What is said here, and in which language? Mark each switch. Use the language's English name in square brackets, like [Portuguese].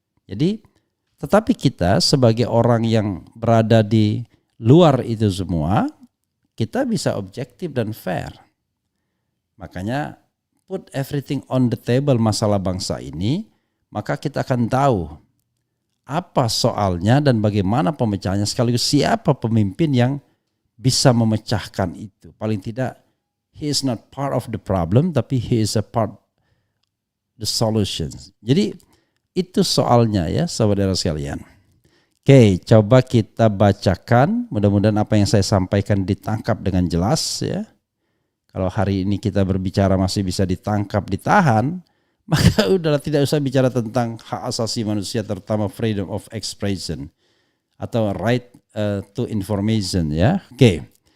[Indonesian] Jadi, tetapi kita sebagai orang yang berada di luar itu semua, kita bisa objektif dan fair. Makanya [English] put everything on the table [Indonesian] masalah bangsa ini, maka kita akan tahu apa soalnya dan bagaimana pemecahannya, sekaligus siapa pemimpin yang bisa memecahkan itu. Paling tidak, [English] he is not part of the problem, [Indonesian] tapi [English] he is a part the solution. [Indonesian] Jadi itu soalnya ya saudara sekalian. Oke, coba kita bacakan. Mudah-mudahan apa yang saya sampaikan ditangkap dengan jelas ya. Kalau hari ini kita berbicara masih bisa ditangkap, ditahan, maka udahlah, tidak usah bicara tentang hak asasi manusia, terutama [English] freedom of expression [Indonesian] atau [English] right to information [Indonesian] ya. Oke.